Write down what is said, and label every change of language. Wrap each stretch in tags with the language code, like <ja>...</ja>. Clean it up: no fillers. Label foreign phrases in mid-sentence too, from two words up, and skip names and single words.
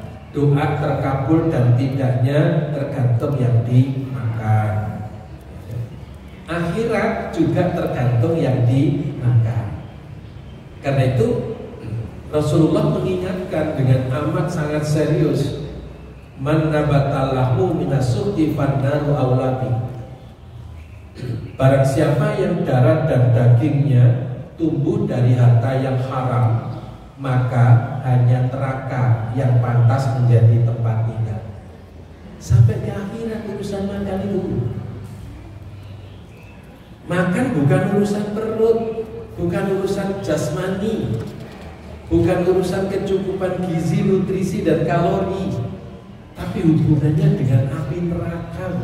<id>Doa terkabul dan tidaknya tergantung yang dimakan. Akhirat juga tergantung yang dimakan. Karena itu Rasulullah mengingatkan dengan amat sangat serius,</id> <ar>من نبت لحمه من السحت فالنار أولى به.</ar> <id>Barang siapa yang darah dan dagingnya tumbuh dari harta yang haram, maka hanya neraka yang pantas menjadi tempat tinggal. Sampai ke akhirat urusan makan itu. Makan bukan urusan perut, bukan urusan jasmani, bukan urusan kecukupan gizi, nutrisi dan kalori, tapi hubungannya dengan api neraka.</id>